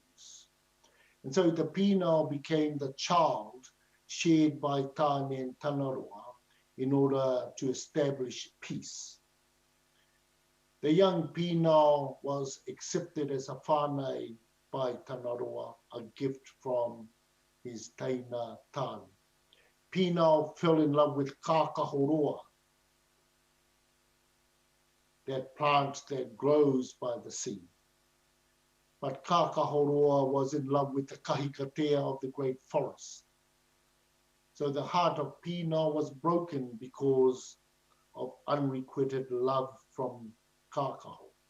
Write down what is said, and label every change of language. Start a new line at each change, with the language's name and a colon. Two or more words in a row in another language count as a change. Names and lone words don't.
English: And so the pinao became the child shared by Tāne and Tanaroa in order to establish peace. The young pinao was accepted as a whānau by Tanaroa, a gift from his teina Tāne. Pinao fell in love with kākahoroa, that plant that grows by the sea. but Kākahoroa was in love with the kahikatea of the great forest. So the heart of Pina was broken because of unrequited love from Kākaho.